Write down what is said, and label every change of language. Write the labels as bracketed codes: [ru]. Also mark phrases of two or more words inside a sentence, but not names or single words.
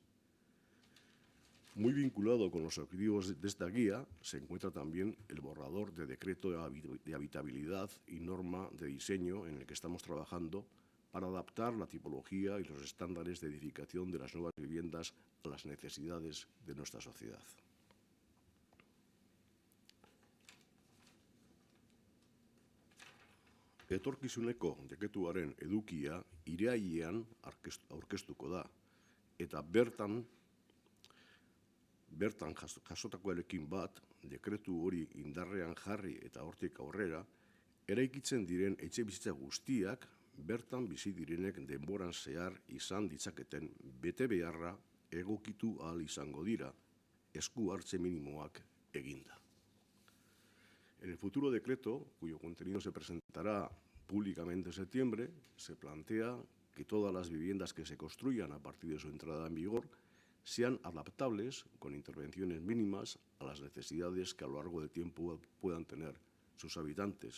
[es] Muy vinculado con los objetivos de esta guía se encuentra también el borrador de decreto de habitabilidad y norma de diseño en el que estamos trabajando para adaptar la tipología y los estándares de edificación de las nuevas viviendas a las necesidades de nuestra sociedad. [eu] Etorkizuneko dekretuaren edukia irailean aurkeztuko da, eta bertan jasotakoarekin bat, dekretu hori indarrean jarri eta hortik aurrera, eraikitzen diren etxebizitza guztiak bertan bizi direnek denboran zehar izan ditzaketen betebeharra egokitu ahal izango dira, esku hartze minimoak eginda. [es] En el futuro decreto, cuyo contenido se presentará públicamente en septiembre, se plantea que todas las viviendas que se construyan a partir de su entrada en vigor sean adaptables con intervenciones mínimas a las necesidades que a lo largo del tiempo puedan tener sus habitantes.